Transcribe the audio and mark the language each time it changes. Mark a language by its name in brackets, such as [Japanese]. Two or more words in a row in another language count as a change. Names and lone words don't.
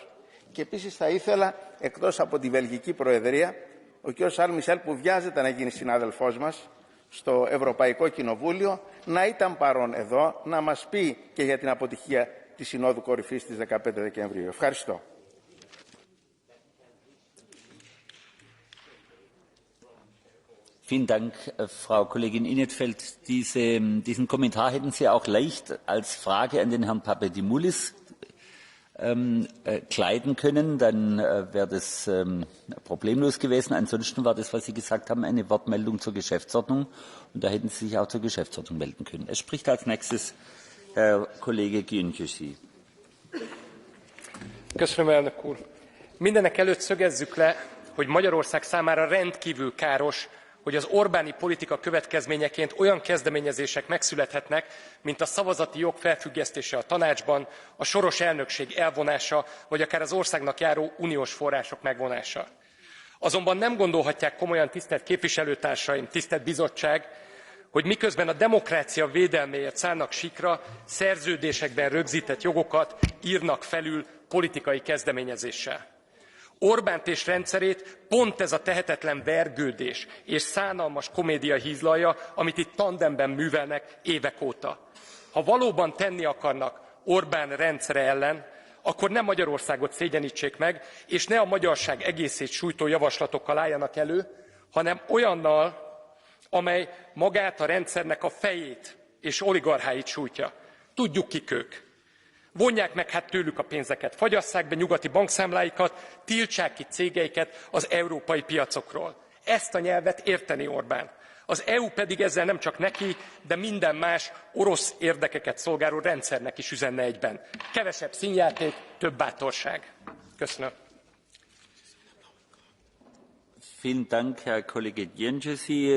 [Greek] Και επίσης θα ήθελα, εκτός από τη Βελγική Προεδρία, ο κ. Μισελ, που βιάζεται να γίνει συνάδελφός μας στο Ευρωπαϊκό Κοινοβούλιο, να ήταν παρόν εδώ, να μας πει και για την αποτυχία της Συνόδου Κορυφής της 15 Δεκεμβρίου. Ευχαριστώ. [German] Vielen Dank, Frau Kollegin Inetfeld. Diesen Kommentar hätten Sie auch leicht als Frage an den Herrn Papadimoulis kleiden können, dann wäre das problemlos gewesen. Ansonsten war das, was Sie gesagt haben, eine Wortmeldung zur Geschäftsordnung und da hätten Sie sich auch zur Geschäftsordnung melden können. Es spricht als nächstes Herr Kollege THיודC. [Hungarian] Köszönöm, elnök úr. Mindenek előtt szögezzük le, hogy Magyarország számára rendkívül káros, hogy az Orbáni politika következményeként olyan kezdeményezések megszülethetnek, mint a szavazati jog felfüggesztése a tanácsban, a soros elnökség elvonása, vagy akár az országnak járó uniós források megvonása. Azonban nem gondolhatják komolyan, tisztelt képviselőtársaim, tisztelt bizottság, hogy miközben a demokrácia védelméért szállnak síkra, szerződésekben rögzített jogokat írnak felül politikai kezdeményezéssel. Orbánt és rendszerét pont ez a tehetetlen vergődés és szánalmas komédia hízlalja, amit itt tandemben művelnek évek óta. Ha valóban tenni akarnak Orbán rendszere ellen, akkor ne Magyarországot szégyenítsék meg, és ne a magyarság egészét sújtó javaslatokkal álljanak elő, hanem olyannal, amely magát a rendszernek a fejét és oligarcháit sújtja. Tudjuk, kik ők. Vonják meg hát tőlük a pénzeket, fagyasszák be nyugati bankszámláikat, tiltsák ki cégeiket az európai piacokról. Ezt a nyelvet érteni Orbán. Az EU pedig ezzel nem csak neki, de minden más orosz érdekeket szolgáló rendszernek is üzenne egyben. Kevesebb színjáték, több bátorság. Köszönöm. [German] Vielen Dank, Herr Kollege DUNG.